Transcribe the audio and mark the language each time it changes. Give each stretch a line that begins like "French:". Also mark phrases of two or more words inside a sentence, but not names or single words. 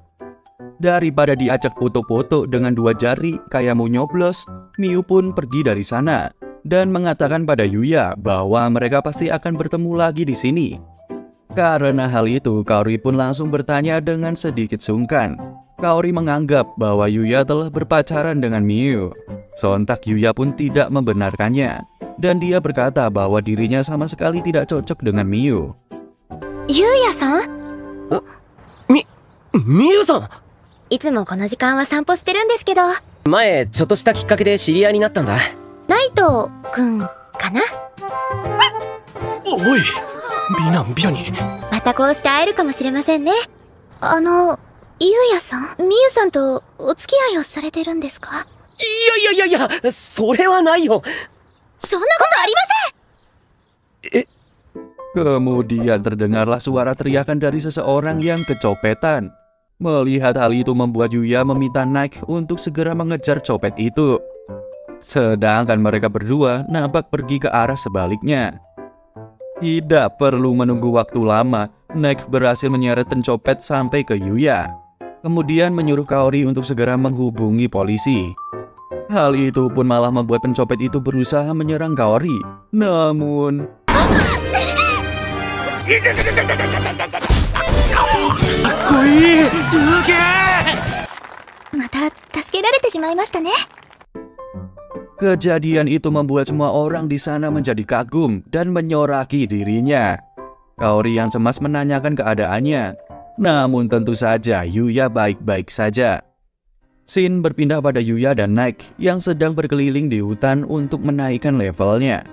Indonesian: Daripada diajak foto-foto dengan dua jari kayak mau nyoblos, Miu pun pergi dari sana dan mengatakan pada Yuya bahwa mereka pasti akan bertemu lagi di sini. Karena hal itu, Kaori pun langsung bertanya dengan sedikit sungkan. Kaori menganggap bahwa Yuya telah berpacaran dengan Miu. Sontak Yuya pun tidak membenarkannya, dan dia berkata bahwa dirinya sama sekali tidak cocok dengan Miu.
Japanese: ゆうやさんみゆさん。いつもこの時間は散歩してるんですけど、前ちょっとしたきっかけで知り合いになったんだ。ナイトくんかな。おい、美男美女に。またこうして会えるかもしれませんね。ゆうやさん、みゆさんとお付き合いをされてるんですか？いや、それはないよ。そんなことありません。
Indonesian: Kemudian terdengarlah suara teriakan dari seseorang yang kecopetan. Melihat hal itu membuat Yuya meminta Nike untuk segera mengejar copet itu. Sedangkan mereka berdua nampak pergi ke arah sebaliknya. Tidak perlu menunggu waktu lama, Nike berhasil menyeret pencopet sampai ke Yuya. Kemudian menyuruh Kaori untuk segera menghubungi polisi. Hal itu pun malah membuat pencopet itu berusaha menyerang Kaori. Namun...
Japanese: また助けられてしまいましたね。
Indonesian: Kejadian itu membuat semua orang di sana menjadi kagum dan menyoraki dirinya. Kaori yang cemas menanyakan keadaannya. Namun tentu saja Yuya baik-baik saja. Scene berpindah pada Yuya dan Nike yang sedang berkeliling di hutan untuk menaikkan levelnya.